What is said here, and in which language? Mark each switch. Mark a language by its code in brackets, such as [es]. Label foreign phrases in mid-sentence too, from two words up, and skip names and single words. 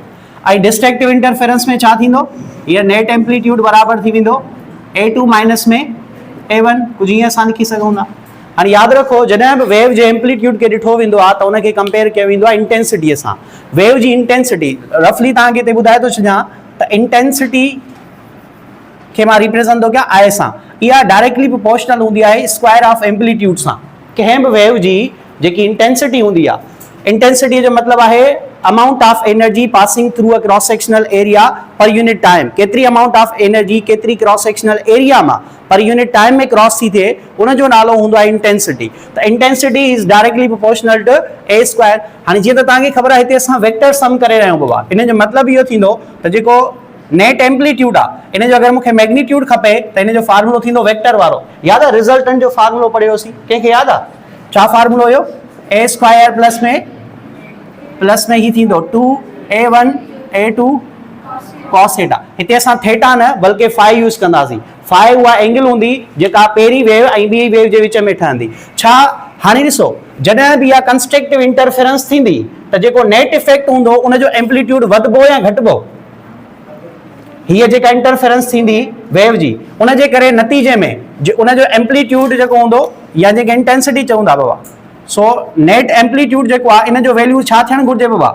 [sd] ऐं [en] destructive interference [sd] में छा थींदो, हीअ [en] net amplitude [sd] बराबर थी वेंदो A2 माइनस में A1, कुझु ईअं असां लिखी सघूं था। हाणे यादि रखो जॾहिं बि वेव जे एम्पलीट्यूड खे ॾिठो वेंदो आहे त उनखे कंपेयर कयो वेंदो आहे इंटेंसिटीअ सां। वेव जी इंटेंसिटी रफली तव्हांखे हिते ॿुधाए थो छॾियां त इंटेंसिटी खे मां रिप्रेजेंट थो कयां I सां। इहा [en] directly proportional [sd] हूंदी आहे [en] square of amplitude [sd] सां। कंहिं बि वेव जी जेकी इंटेंसिटी हूंदी आहे, इंटेंसिटी जो मतिलबु आहे [en] amount of energy passing through a cross sectional area per unit time. [sd] केतिरी [en] amount of energy [sd] केतिरी [en] cross sectional area [sd] मां [en] per unit time [sd] में क्रॉस थी थिए उनजो नालो हूंदो आहे इंटेंसिटी। [en] त intensity is directly proportional to A square. [sd] हाणे जीअं त तव्हांखे ख़बर आहे हिते असां [en] vector sum [sd] करे रहिया आहियूं बाबा। इन जो मतिलबु इहो थींदो त जेको [en] net amplitude [sd] आहे इन जो अगरि मूंखे मैग्नीट्यूड खपे त इन जो फार्मूलो थींदो वेक्टर वारो। यादि आहे रिज़ल्टेंट जो फार्मूलो पढ़ियोसीं, कंहिंखे यादि आहे? छा फार्मूलो हुयो? [en] A square plus [sd] में ही थींदो [en] 2A1 A2 cos theta. [sd] हिते असां थीटा न बल्कि [en] phi use [sd] कंदासीं। फाइ उहा एंगल हूंदी जेका पहिरीं वेव ऐं ॿी वेव जे विच में ठहंदी। छा हाणे ॾिसो जॾहिं बि इहा [en] constructive interference [sd] थींदी त जेको [en] net effect [sd] हूंदो उनजो एम्पलीट्यूड वधबो या घटिबो? हीअ जेका इंटरफेरेंस थींदी वेव जी उनजे करे नतीजे में उनजो एम्पलीट्यूड जेको हूंदो या जेके इंटेंसिटी चऊं था बाबा, सो [en] net amplitude [sd] जेको आहे इन जो वैल्यू छा थियणु घुरिजे बाबा?